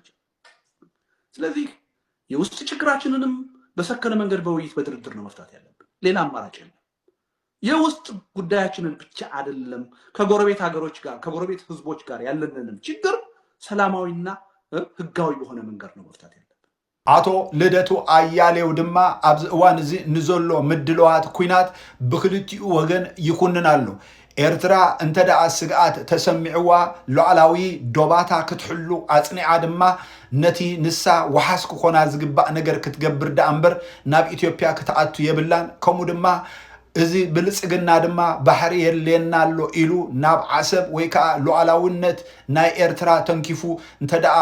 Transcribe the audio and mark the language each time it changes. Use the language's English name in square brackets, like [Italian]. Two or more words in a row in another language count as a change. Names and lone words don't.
[Amharic] ስለዚህ የውስጥ ችግራችንንም በሰከነ መንገድ በውይይት በድርድር ነው መፍታት ያለብን። ሌላ አማራጭ የለም። የውስጥ ጉዳያችንን ብቻ አይደለም ከጎረቤት ሀገሮች ጋር ከጎረቤት ህዝቦች ጋር ያለንን ችግር ሰላማዊና ህጋዊ በሆነ መንገድ ነው መፍታት ያለብን። [Tigrinya] አቶ ልደቱ አያሌው ድማ ኣብዚ እዋን እዚ ንዘሎ ምድለዋት ኩናት ብክልቲኡ ወገን ይኩንናሉ። ኤርትራ እንተደኣ ስግኣት ተሰሚዕዋ ሉዓላዊ ዶባታ ክትሕሉ ኣፅኒዓ ድማ ነቲ ንሳ ወሓስ ክኾና ዝግባእ ነገር ክትገብር ዳ እምበር ናብ ኢትዮጵያ ክትኣቱ የብላን። ከምኡ ድማ እዚ ብልፅግና ድማ ባሕሪ የለየና ኣሎ ኢሉ ናብ ዓሰብ ወይ ከዓ ሉዓላውነት ናይ ኤርትራ ተንኪፉ እንተደኣ